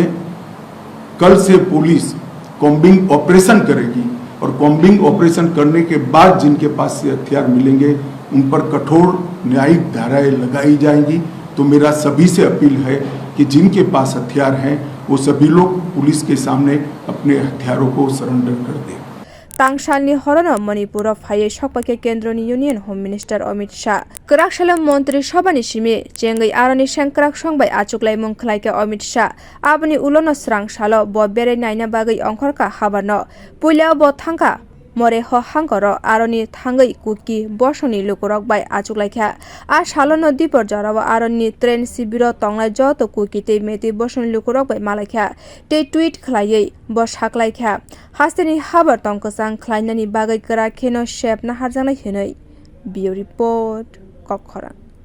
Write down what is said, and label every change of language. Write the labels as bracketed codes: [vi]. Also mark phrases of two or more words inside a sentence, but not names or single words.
[hi] कल से पुलिस कॉम्बिंग ऑपरेशन करेगी और कॉम्बिंग ऑपरेशन करने के बाद जिनके पास से हथियार मिलेंगे उन पर कठोर न्यायिक धाराएं लगाई जाएंगी। तो मेरा सभी से अपील है कि जिनके पास हथियार हैं वो सभी लोग पुलिस के सामने अपने हथियारों को सरेंडर कर दें। [trp] तांगशालनि हरनो मणिपुर फाये सकपाके केन्द्रनि [en] union home minister [trp] अमित शाह कराकशाला मंत्री सभानि सिमी चेंगै आरनि सेंक्राक संबाय आचुकलाय मुंखलायके अमित शाह आबनि उलोनो स्रां सालो ब बेरे नायना बागै अंखरका हाबानो पुइला ब थांका मरे ह हांकर आरनि थांगै कुकी बसनि लुकुरक बाय आचुकलायखा आ सालोनो दीपर जराव आरनि ट्रेन शिबिर तंगलाय जत कुकी ते मेते बसनि लुकुरक बाय मालायखा ते ट्वीट खलायै ब साकलायखा हास्तेनि हाबर तंकसां ख्लायनायनि बागै कराखेनो शेप नाहारजानाय होनै बियो रिपोर्ट कक खरा।